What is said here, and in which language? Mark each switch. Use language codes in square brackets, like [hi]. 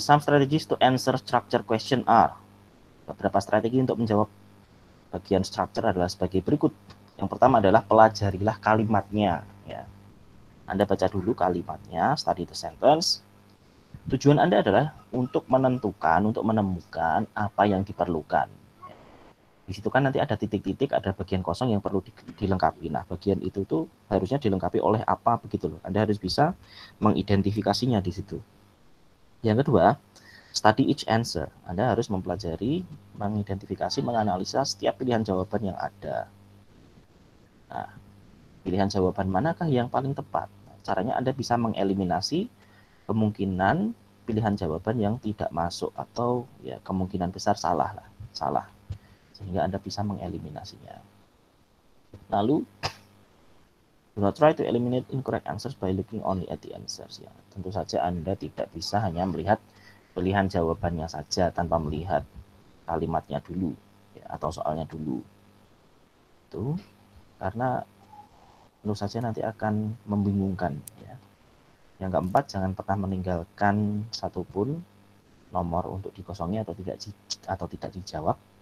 [en] Some strategies to answer structure question are. [id] Beberapa strategi untuk menjawab bagian structure adalah sebagai berikut. Yang pertama adalah pelajarilah kalimatnya ya. Anda baca dulu kalimatnya, [en] study the sentence. [id] Tujuan Anda adalah untuk menentukan, untuk menemukan apa yang diperlukan. Di situ kan nanti ada titik-titik, ada bagian kosong yang perlu dilengkapi. Nah, bagian itu tuh harusnya dilengkapi oleh apa begitu loh. Anda harus bisa mengidentifikasinya di situ. Yang kedua, [en] study each answer. [id] Anda harus mempelajari, mengidentifikasi, menganalisa setiap pilihan jawaban yang ada. Nah, pilihan jawaban manakah yang paling tepat? Nah, caranya Anda bisa mengeliminasi kemungkinan pilihan jawaban yang tidak masuk atau ya kemungkinan besar salah lah, salah. Sehingga Anda bisa mengeliminasinya. Lalu [en] Do not try to eliminate incorrect answers by looking only at the answers. [id] Ya, tentu saja Anda tidak bisa hanya melihat pilihan jawabannya saja tanpa melihat kalimatnya dulu, ya, atau soalnya dulu. Itu karena tentu saja nanti akan membingungkan. Ya. Yang keempat, jangan pernah meninggalkan satupun nomor untuk dikosongi atau tidak dijawab.